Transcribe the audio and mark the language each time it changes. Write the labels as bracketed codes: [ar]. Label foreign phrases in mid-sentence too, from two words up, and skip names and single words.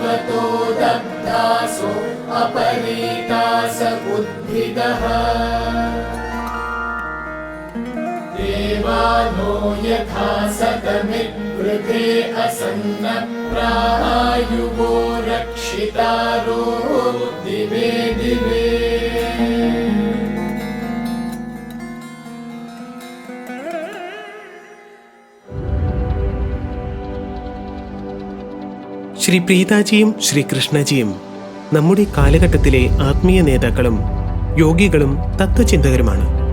[sa] ततो दग्धासो अपरीतास उद्भिदः देवानो यथा सतमिवृते असन्न प्रायुवो रक्षितारो दिवे दिवे। [ml] ശ്രീ പ്രീതാജിയും ശ്രീ കൃഷ്ണജിയും നമ്മുടെ കാലഘട്ടത്തിലെ ആത്മീയ നേതാക്കളും യോഗികളും തത്വചിന്തകരുമാണ്.